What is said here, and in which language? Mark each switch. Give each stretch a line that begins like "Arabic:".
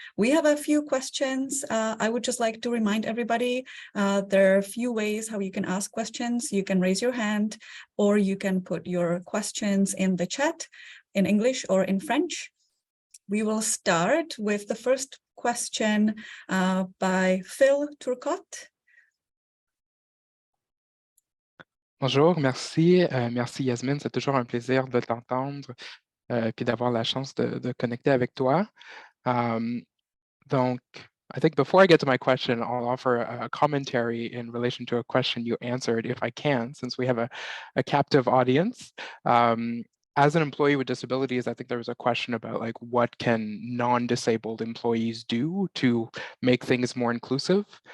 English: We have a few questions. I would just like to remind everybody, there are a few ways how you can ask questions. You can raise your hand, or you can put your questions in the chat in English or in French. We will start with the first question by Phil Turcotte.
French: Bonjour, merci. Merci Yazmine, c'est toujours un plaisir de t'entendre puis d'avoir la chance de connecter avec toi.
English: Donc, I think before I get to my question, I'll offer a commentary in relation to a question you answered, if I can, since we have a captive audience. As an employee with disabilities, I think there was a question about like what can non-disabled employees do to make things more inclusive.